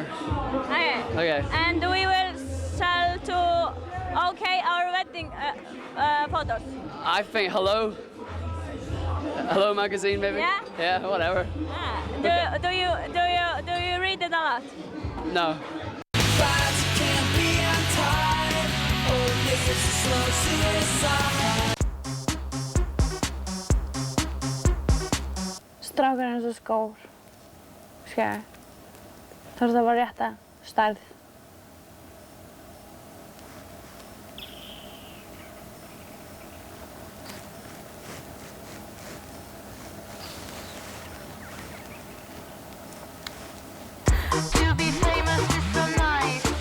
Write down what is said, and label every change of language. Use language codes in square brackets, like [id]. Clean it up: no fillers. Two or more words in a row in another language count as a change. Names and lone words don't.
[en] Okay. Okay. And we will sell to our wedding photos. I think Hello magazine maybe. Yeah. Yeah, whatever. Yeah. Do you read it a lot? No. [is] Strákur eins og skór. Skæði. Þarf það bara rétta stærð. [en] To be famous is so nice.